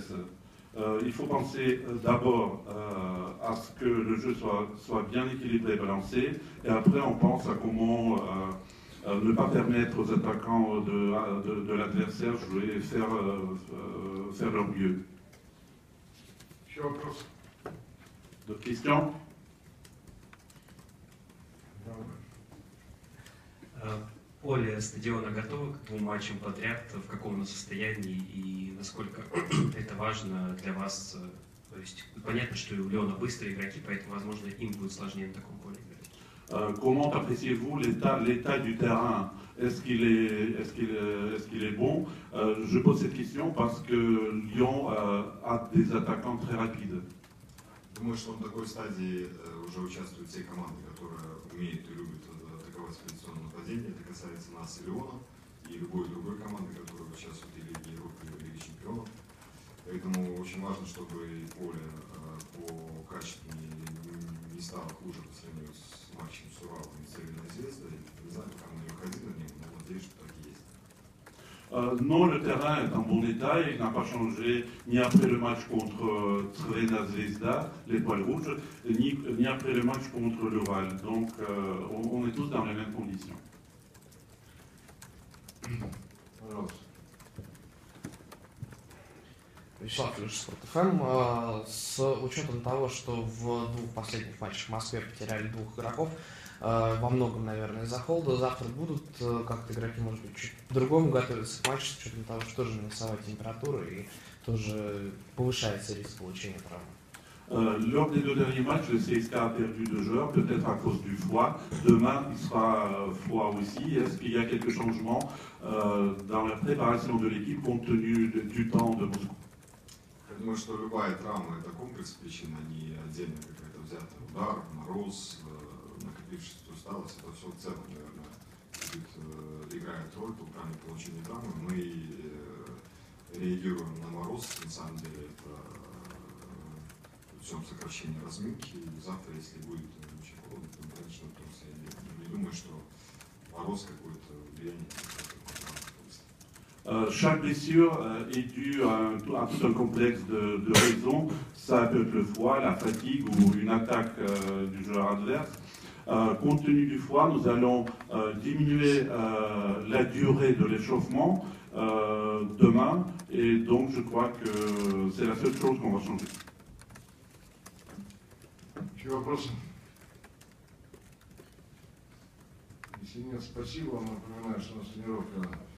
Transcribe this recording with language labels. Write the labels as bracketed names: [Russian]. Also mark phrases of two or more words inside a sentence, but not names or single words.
[French] Il faut penser d'abord à ce que le jeu soit bien équilibré et balancé, et après on pense à comment ne pas permettre aux attaquants de l'adversaire jouer et faire leur mieux. D'autres questions? [Russian] Поле стадиона готово к 2 матчам подряд, в каком оно состоянии и насколько это важно для вас? То есть понятно, что у Леона быстрые игроки, поэтому, возможно, им будет сложнее на таком поле играть. [French] Comment appréciez-vous l'état du terrain? Est-ce qu'il est bon? Je pose cette question parce que Lyon a des attaquants très rapides. [Russian] Думаю, что на такой стадии уже участвуют те команды, которые умеют и любят атаковать в позиционном нападении. Это касается нас и Леона, и любой другой команды, которая участвует в Лиге Европы или в Лиге Чемпионов. Поэтому очень важно, чтобы поле по качеству не стало хуже по сравнению с матчем с Уралом и Цервиной Звездой. Не знаю, пока мы не выходили на него, но надеюсь, что так и есть. [French] Non, le terrain est en bon état et il n'a pas changé ni après le match contre Crvena Zvezda, les poils rouges, ni après le match contre l'Ural. Donc on est tous dans les mêmes conditions. [Russian] Вячеслав Юрьевич, Спорт.ФМ. С учетом того, что в 2 последних матчах в Москве потеряли 2 игроков, во многом, наверное, из-за холода, завтра будут как-то игроки, может быть, чуть по-другому готовиться к матчу, с учетом того, что тоже минусовая температура и тоже повышается риск получения травмы. [French] Lors des 2 derniers matchs, le CSK a perdu 2 joueurs, peut-être à cause du froid. Demain, il sera froid aussi. Est-ce qu'il y a quelques changements dans la préparation de l'équipe compte tenu du temps de Moscou? [Russian] Я думаю, что любая травма – это комплекс причин, а не отдельно какая-то взятая. Удар, мороз, накопившаяся усталость – это все в целом, наверное, играет роль при получении травмы. Мы реагируем на мороз, на самом деле это путем сокращения разминки. И завтра, если будет очень холодно, то мы, конечно, трус. Я не думаю, что мороз какое-то влияние. [French] Chaque blessure est due à tout un complexe de raisons. Ça peut être le foie, la fatigue ou une attaque du joueur adverse. Compte tenu du foie, nous allons diminuer la durée de l'échauffement demain, et donc je crois que c'est la seule chose qu'on va changer. [Russian] Еще вопросы? Если нет, спасибо. Напоминаю, что у нас тренировка